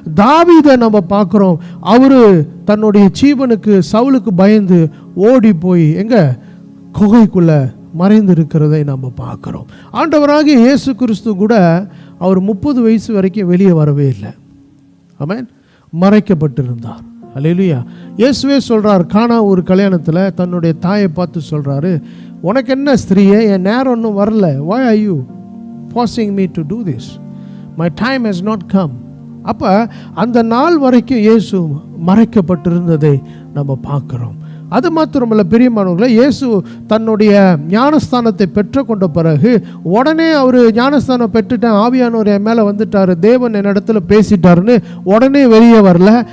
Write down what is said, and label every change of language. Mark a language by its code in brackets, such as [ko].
[ta] தாவீதை நம்ம பார்க்குறோம். அவரு தன்னுடைய ஜீவனுக்கு, சவுலுக்கு பயந்து ஓடி போய் எங்க குகைக்குள்ள மறைந்து இருக்கிறதை நம்ம பார்க்குறோம். ஆண்டவராகிய இயேசு கிறிஸ்து கூட அவர் 30 வயசு வரைக்கும் வெளியே வரவே இல்லை. ஆமென். மறைக்கப்பட்டிருந்தார். அல்லேலூயா. இயேசுவே சொல்றார், கானா ஒரு கல்யாணத்தில் தன்னுடைய தாயை பார்த்து சொல்றாரு, உனக்கு என்ன ஸ்திரீயே, என் நேரம் ஒன்றும் வரல. [en] why are you forcing me to do this? my time has not come. [ta] அப்போ அந்த நாள் வரைக்கும் இயேசு மறைக்கப்பட்டிருந்ததை நம்ம பார்க்குறோம். அது மாத்திரமல்ல பிரியமானவர்களே, இயேசு தன்னுடைய ஞானஸ்தானத்தை பெற்றுக்கொண்ட பிறகு உடனே அவர் ஞானஸ்தானம் பெற்றுட்டேன், ஆவியானவர் என் மேலே வந்துட்டார், தேவன் என் இடத்துல பேசிட்டாருன்னு உடனே வெளியே வரல.